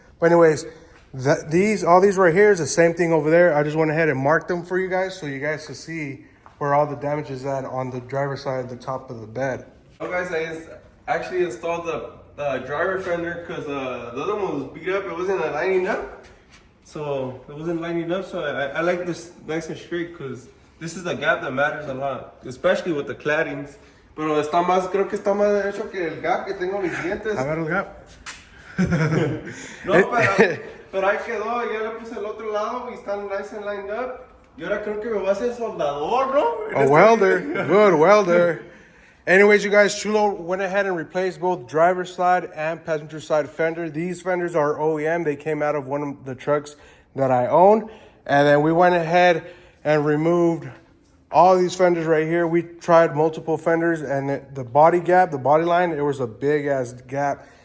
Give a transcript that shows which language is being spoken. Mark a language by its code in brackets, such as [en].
[en] But anyways, all these right here is the same thing over there. I just went ahead and marked them for you guys so you guys can see where all the damage is at on the driver's side, the top of the bed. Oh guys, I actually installed the driver fender because the other one was beat up. It wasn't lining up. So it wasn't lining up, so I like this nice and straight because this is the gap that matters a lot, especially with the claddings. [es] Pero creo que está más derecho que el gap que tengo mis dientes. A ver el gap. No, pero ahí quedó, ya le puse el otro lado y están [en] nice and lined up. [es] Y ahora creo que me va a hacer soldador, ¿no? [en] A welder, good welder. Anyways, you guys, Chulo went ahead and replaced both driver's side and passenger side fender. These fenders are OEM. They came out of one of the trucks that I own. And then we went ahead and removed all these fenders right here. We tried multiple fenders, and the body gap, the body line, it was a big ass gap.